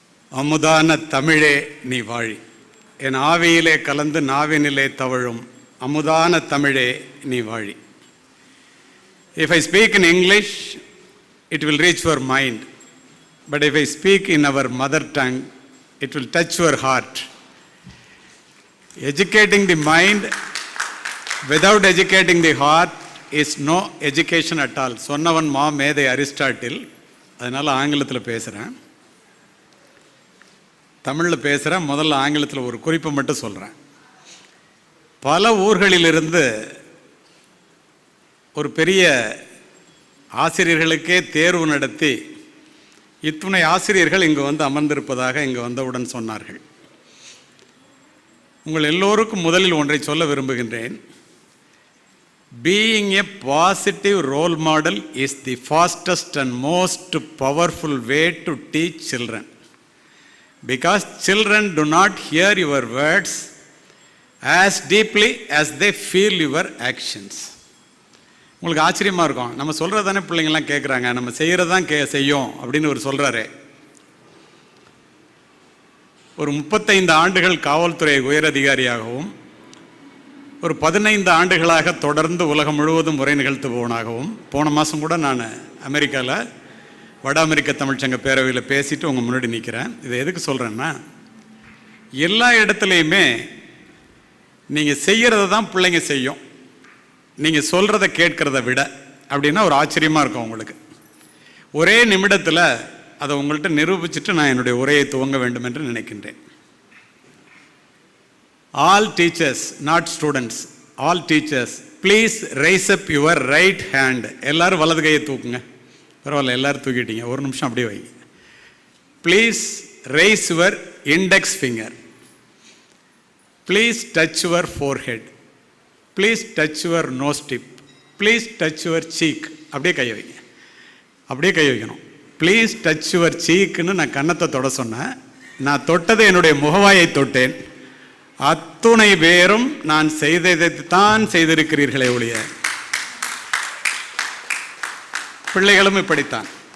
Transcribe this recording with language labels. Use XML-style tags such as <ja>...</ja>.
<ta>அமுதான தமிழே நீ வாழி, என் ஆவியிலே கலந்து நாவினிலே தவழும் அமுதான தமிழே நீ வாழி.</ta> <en>If I speak in English, it will reach your mind. But if I speak in our mother tongue, it will touch your heart. Educating the mind without educating the heart is no education at all.</en> <ta>சொன்னவன் மேதை Aristotle. அதனால் ஆங்கிலத்தில் பேசுகிறேன், தமிழில் பேசுகிறேன். முதல்ல ஆங்கிலத்தில் ஒரு குறிப்பை மட்டும் சொல்கிறேன். பல ஊர்களிலிருந்து ஒரு பெரிய ஆசிரியர்களுக்கே தேர்வு நடத்தி இத்துணை ஆசிரியர்கள் இங்கு வந்து அமர்ந்திருப்பதாக இங்கு வந்தவுடன் சொன்னார்கள். உங்கள் எல்லோருக்கும் முதலில் ஒன்றை சொல்ல விரும்புகின்றேன்.</ta> <en>Being a positive role model is the fastest and most powerful way to teach children. Because children do not hear your words as deeply as they feel your actions.</en> <ta>உங்களுக்கு ஆச்சரியமாக இருக்கும், நம்ம சொல்கிறது தானே பிள்ளைங்கள்லாம் கேட்குறாங்க, நம்ம செய்கிறது தான் செய்யும் அப்படின்னு ஒரு சொல்கிறாரு. ஒரு 35 ஆண்டுகள் காவல்துறை உயரதிகாரியாகவும் ஒரு 15 ஆண்டுகளாக தொடர்ந்து உலகம் முழுவதும் உரை நிகழ்த்துபவனாகவும், போன மாதம் கூட நான் அமெரிக்காவில் வட அமெரிக்க தமிழ்ச்சங்க பேரவையில் பேசிட்டு உங்கள் முன்னாடி நிற்கிறேன். இதை எதுக்கு சொல்கிறேன்னா, எல்லா இடத்துலையுமே நீங்கள் செய்கிறத தான் பிள்ளைங்க செய்யும், நீங்கள் சொல்கிறத கேட்குறத விட அப்படின்னா ஒரு ஆச்சரியமாக இருக்கும் உங்களுக்கு. ஒரே நிமிடத்தில் அதை உங்கள்கிட்ட நிரூபிச்சுட்டு நான் என்னுடைய உரையை துவங்க வேண்டும் என்று நினைக்கின்றேன்.</ta> <en>All teachers, not students, all teachers, please raise up your right hand.</en> <ta>எல்லாரும் வலது கையை தூக்குங்க. பரவாயில்ல, எல்லாரும் தூக்கிட்டீங்க. ஒரு நிமிஷம் அப்படியே வைங்க.</ta> <en>Please raise your index finger. Please touch your forehead. Please touch your nose tip. Please touch your cheek.</en> <ta>அப்படியே கை வைங்க, அப்படியே கை வைக்கணும்.</ta> <en>please touch your சீக்குன்னு</en> <ta>நான் கன்னத்தை தொட சொன்னேன். நான் தொட்டது என்னுடைய முகவாயை தொட்டேன். அத்துணை பேரும் நான் செய்ததைத்தான் செய்திருக்கிறீர்களே ஒழிய, பிள்ளைகளும் இப்படித்தான்.</ta>